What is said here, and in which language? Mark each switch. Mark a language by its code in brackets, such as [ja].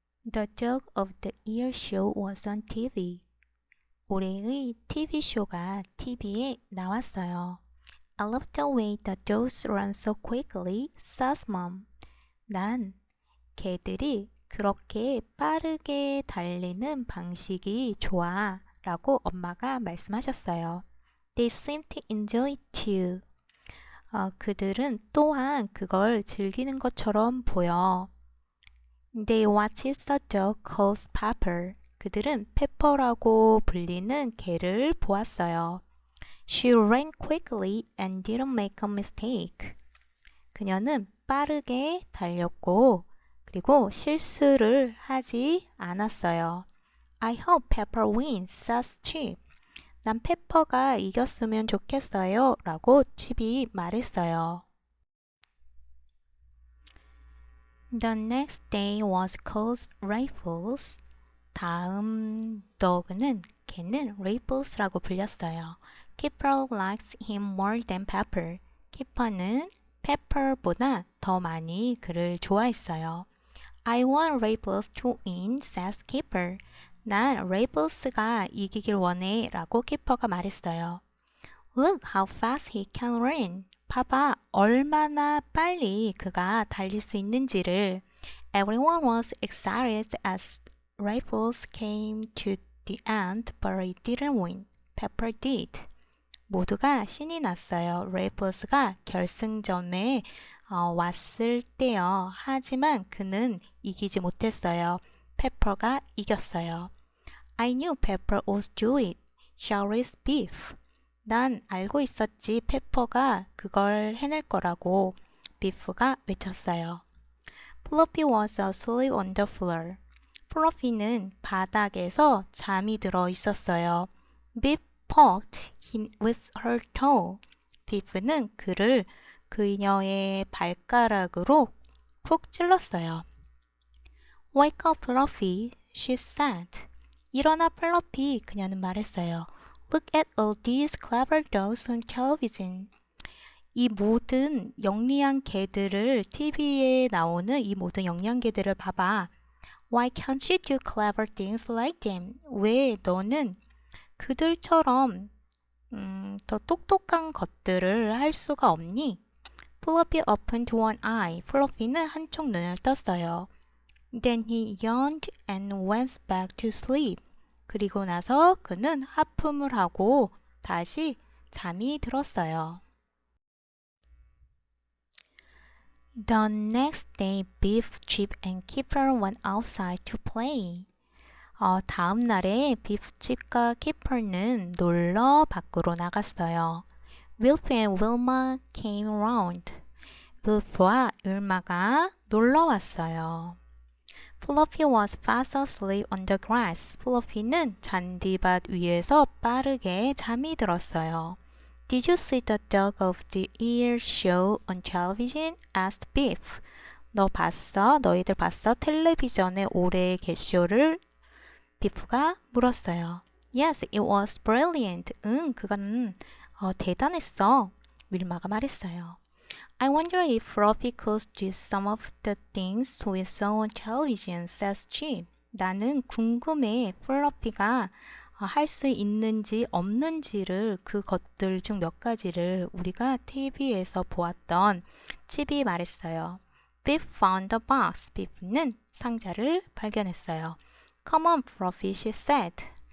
[en] The Dog of the Year show was on TV. [ko] 올해의 TV쇼가 TV에 나왔어요. [en] I love the way the dogs run so quickly, says mom. [ko] 난 개들이 그렇게 빠르게 달리는 방식이 좋아 라고 엄마가 말씀하셨어요. [en] They seem to enjoy it too. [ko] 그들은 또한 그걸 즐기는 것처럼 보여. [en] They watched the dog called Pepper. [ko] 그들은 페퍼라고 불리는 개를 보았어요. [en] She ran quickly and didn't make a mistake. [ko] 그녀는 빠르게 달렸고 그리고 실수를 하지 않았어요. [en] I hope Pepper wins, says Chip. [ko] 난 페퍼가 이겼으면 좋겠어요 라고 칩이 말했어요. [en] The next day was called Raffles. [ko] 다음 dog는 걔는 Raftles라고 불렸어요. [en] Kipper likes him more than Pepper. [ko] 키퍼는 Pepper보다 더 많이 그를 좋아했어요. [en] I want Raffles to win, says Kipper. [ko] 난 Raffles가 이기길 원해 라고 키퍼가 말했어요. [en] Look how fast he can run. [ko] 봐봐, 얼마나 빨리 그가 달릴 수 있는지를. [en] Everyone was excited as Raffles came to the end, but he didn't win. Pepper did. [ko] 모두가 신이 났어요. 레이플스가 결승점에 왔을 때요. 하지만 그는 이기지 못했어요. 페퍼가 이겼어요. [en] I knew Pepper would do it. Shall raise beef. [ko] 난 알고 있었지 페퍼가 그걸 해낼 거라고. 비프가 외쳤어요. [en] Fluffy was asleep on the floor. [ko] 플러피는 바닥에서 잠이 들어 있었어요. [en] Biff poked him with her toe. [ko] 비프는 그를 그녀의 발가락으로 쿡 찔렀어요. [en] Wake up, Fluffy, she said. [ko] 일어나, 플러피, 그녀는 말했어요. [en] Look at all these clever dogs on television. [ko] 이 모든 영리한 개들을 TV에 나오는 이 모든 영리한 개들을 봐봐. [en] Why can't you do clever things like them? [ko] 왜 너는 그들처럼 더 똑똑한 것들을 할 수가 없니? [en] Fluffy opened one eye. [ko] 플러피는 한쪽 눈을 떴어요. [en] Then he yawned and went back to sleep. [ko] 그리고 나서 그는 하품을 하고 다시 잠이 들었어요. [en] The next day, Biff, Chip, and Kipper went outside to play. [ko] 다음 날에 비프, 칩과 키퍼는 놀러 밖으로 나갔어요. [en] Wilf and Wilma came around. [ko] 윌프와 윌마가 놀러 왔어요. [en] Fluffy was fast asleep on the grass. [ko] 플러피는 잔디밭 위에서 빠르게 잠이 들었어요. [en] Did you see the Dog of the Year show on television? asked Biff. [ko] 너희들 봤어? 텔레비전의 올해의 개쇼를? 비프가 물었어요. [en] Yes, it was brilliant. [ko] 그건 대단했어. 윌마가 말했어요. [en] I wonder if Fluffy could do some of the things we saw on television, says Chip. [ko] 나는 궁금해. 플러피가 할 수 있는지 없는지를 그 것들 중 몇 가지를 우리가 TV에서 보았던 칩이 말했어요. [en] Biff found the box. [ko] 비프는 상자를 발견했어요. [en] Come on, Fluffy, she said.